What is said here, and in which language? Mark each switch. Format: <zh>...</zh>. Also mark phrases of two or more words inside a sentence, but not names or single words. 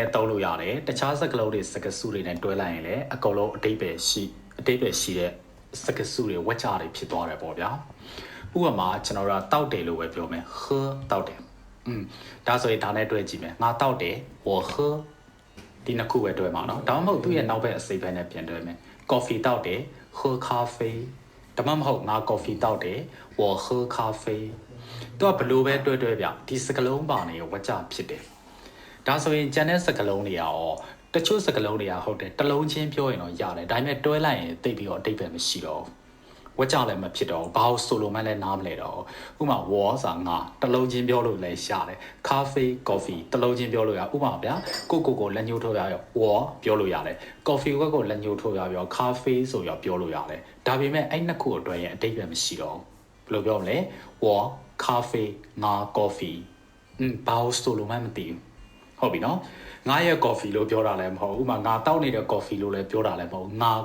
<my>လည်းသုံးလို့ရတယ်။တခြားစကားလုံးတွေစကားစုတွေနဲ့တွဲလိုက်ရင်လည်းအကုန်လုံးအဓိပ္ပာယ်ရှိတဲ့စကားစုတွေဝက်ကြတွေဖြစ်သွားတယ်ပေါ့ဗျာ။ဥပမာကျွန်တော် တို့တောက်တယ်လို့ပဲပြောမယ်။喝တောက်တယ်။ဒါဆိုရင်ဒါနဲ့တွဲကြည့်မယ်။ငါတောက်တယ်</my> <zh>我喝</zh> <my>ဒီနှစ်ခုပဲတွဲမှာနော်။ဒါမှမဟုတ်သူ့ရဲ့နောက်ဘက်အစိပ်ဘက်နဲ့ပြန်တွဲမယ်။ coffee တောက်တယ်</my> <zh>喝咖啡</zh> <my>ဒါမှမဟုတ်ငါ coffee တောက်တယ်</my> <zh>我喝咖啡</zh> <my>သူကဘလို့ပဲတွဲဗျဒီစကလုံးပါနေဝကြဖြစ်တယ်ဒါဆိုရင်ကျန်တဲ့စကလုံးတွေရောတချို့စကလုံးတွေကဟုတ်တယ်တလုံးချင်းပြောရင်တော့ရတယ်ဒါပေမဲ့တွဲလိုက်ရင်သိပြီးတော့အတိတ်ပဲမရှိတော့ဝကြ လည်းမဖြစ်တော့ဘာလို့ဆိုလိုမှလည်းနားမလဲတော့ဥပမာဝါစာငါတလုံးချင်းပြောလို့လည်းရတယ်咖啡 coffee တလုံးချင်းပြောလို့ရဥပမာဗျာကိုလက်ညှိုးထိုးရရောဝါပြောလို့ရတယ် coffee ကိုလက်ညှိုးထိုးရရော咖啡ဆိုရောပြောလို့ရတယ်ဒါပေမဲ့အဲ့နှစ်ခုအတွက်ရင်အတိတ်ပဲမရှိတော့ဘယ်လိုပြောမလဲဝါ咖啡ငါ coffee ဘာလို့ဆိုလိုမှမသိဘူးဟုတ်ပြီနော်ငါရဲ့ coffee လို့ပြောတာလည်းမဟုတ်ဥပမာငါတောက်နေတဲ့ coffee လို့လည်းပြောတာလည်းမဟုတ်ငါ</my>